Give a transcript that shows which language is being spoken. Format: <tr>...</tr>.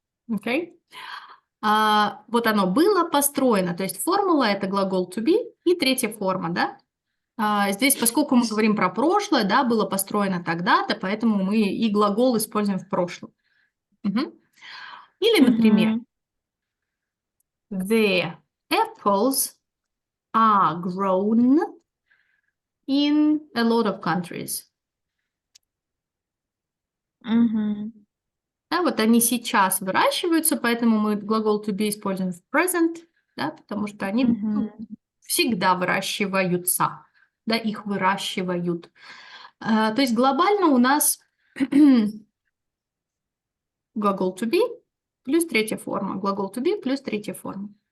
<en>Okay?</en> <ru>Вот оно было построено. То есть формула – это глагол to be и третья форма, да? Здесь, поскольку мы говорим про прошлое, да, было построено тогда-то, поэтому мы и глагол используем в прошлом. Или, например,</ru> <en>the apples are grown in a lot of countries.</en> <ru>Да, вот они сейчас выращиваются, поэтому мы глагол to be используем в present, да, потому что они всегда выращиваются, да, их выращивают. То есть глобально у нас глагол to be плюс третья форма, глагол to be плюс третья форма.</ru>